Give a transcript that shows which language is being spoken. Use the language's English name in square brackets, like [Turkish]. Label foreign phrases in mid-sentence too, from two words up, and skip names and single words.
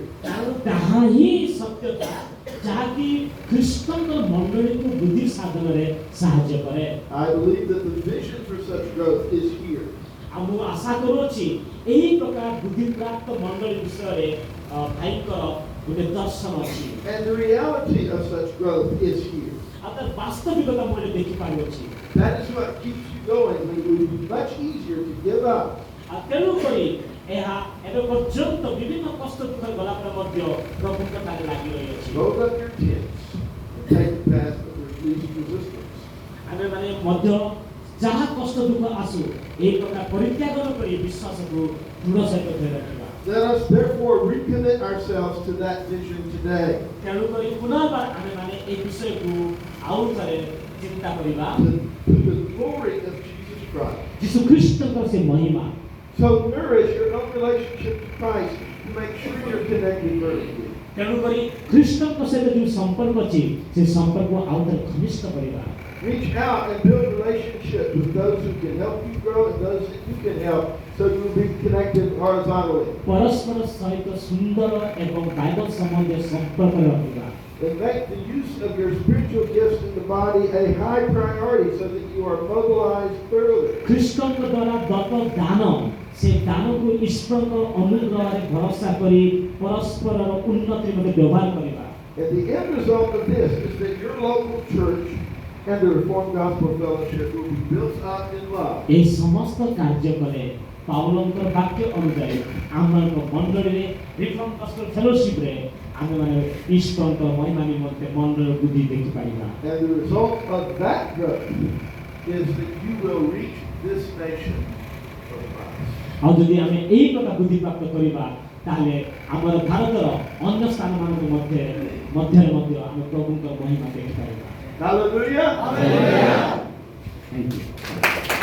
[Odia] कारण ତାହା ହିଁ ସତ୍ୟତା ଯାହାକି ଖ୍ରୀଷ୍ଟଙ୍କ ମଣ୍ଡଳୀକୁ ବୃଦ୍ଧି ସାଧନରେ ସାହାଯ୍ୟ କରେ [English] I believe that the vision for such growth is here. [Odia] ଆଉ ମୁଁ ଆଶା କରୁଅଛି ଏହି ପ୍ରକାର ବୃଦ୍ଧି ପ୍ରାପ୍ତ ମଣ୍ଡଳୀ ବିଷୟରେ ଭାଇଙ୍କର ଗୋଟେ ଦର୍ଶନ ଅଛି [English] And the reality of such growth is here. [Odia] ଆଉ ତାର ବାସ୍ତବିକତା ମୁଁ ଏଠି ଦେଖି ପାରୁଅଛି [English] That is what keeps you going when it would be much easier to give up. [Odia] ଆଉ ତେଣୁକରି ଏହା ଏବେ ପର୍ଯ୍ୟନ୍ତ ବିଭିନ୍ନ କଷ୍ଟ ଦୁଃଖ ଗଲା ପରେ ମଧ୍ୟ ପ୍ରଭୁଙ୍କ ଠାରେ ଲାଗି ରହିଅଛି [English] Roll up your tents and take the path of least resistance. [Odia] ଆମେ ମାନେ ମଧ୍ୟ ଯାହା କଷ୍ଟ ଦୁଃଖ ଆସୁ ଏହି ପ୍ରକାର ପରିତ୍ୟାଗ କରି ବିଶ୍ୱାସକୁ ଦୃଢ଼ ସହିତ ଧରି ରଖିବା [English] Let us therefore recommit ourselves to that vision today. [Odia] ତେଣୁକରି ପୁନର୍ବାର ଆମେମାନେ ଏ ବିଷୟକୁ ଆଉ ଥରେ ଚିନ୍ତା କରିବା [English] To the glory of Jesus Christ. [Odia] ଯୀଶୁ ଖ୍ରୀଷ୍ଟଙ୍କର ସେ ମହିମା। [English] So nourish your own relationship to Christ to make sure you're connected vertically. [Odia] ତେଣୁକରି ଖ୍ରୀଷ୍ଟଙ୍କ ସହିତ ଯେଉଁ ସମ୍ପର୍କ ଅଛି ସେ ସମ୍ପର୍କ ଆଉ ଥରେ ଘନିଷ୍ଠ କରିବା। [English] Reach out and build relationships with those who can help you grow and those that you can help so you will be connected horizontally. [Odia] ପରସ୍ପର ସହିତ ସୁନ୍ଦର ଏବଂ ବାଇବଲ ସମ୍ବନ୍ଧୀୟ ସମ୍ପର୍କ ରଖିବା। [English] And make the use of your spiritual gifts in the body a high priority so that you are mobilized thoroughly. [Odia] ଖ୍ରୀଷ୍ଟଙ୍କ ଦ୍ୱାରା ଦତ୍ତ ଦାନ ସେ ଦାନକୁ ଈଶ୍ୱରଙ୍କ ଅନୁଗ୍ରହରେ ଭରସା କରି ପରସ୍ପରର ଉନ୍ନତି ନିମନ୍ତେ ବ୍ୟବହାର କରିବା। [English] And the end result of this is that your local church and the Reformed Gospel Fellowship will be built up in love. [Odia] ଏହି ସମସ୍ତ କାର୍ଯ୍ୟ କଲେ ପାଉଲଙ୍କର ବାକ୍ୟ ଅନୁଯାୟୀ ଆମମାନଙ୍କ ମଣ୍ଡଳୀରେ ରିଫର୍ମ ଗସ୍ପେଲ ଫେଲୋସିପରେ ଆମେମାନେ ଈଶ୍ୱରଙ୍କ ମହିମା ନିମନ୍ତେ ମଣ୍ଡଳ ବୃଦ୍ଧି ଦେଖିପାରିବା। [English] And the result of that growth is that you will reach this nation of Christ. [Odia] ଆଉ ଯଦି ଆମେ ଏହି କଥା ବୃଦ୍ଧିପ୍ରାପ୍ତ କରିବା ତାହେଲେ ଆମର ଭାରତର ଅନ୍ୟ ସ୍ଥାନମାନଙ୍କ ମଧ୍ୟରେ ମଧ୍ୟ ଆମେ ପ୍ରଭୁଙ୍କ ମହିମା ଦେଖିପାରିବା। [English] Hallelujah. Thank you.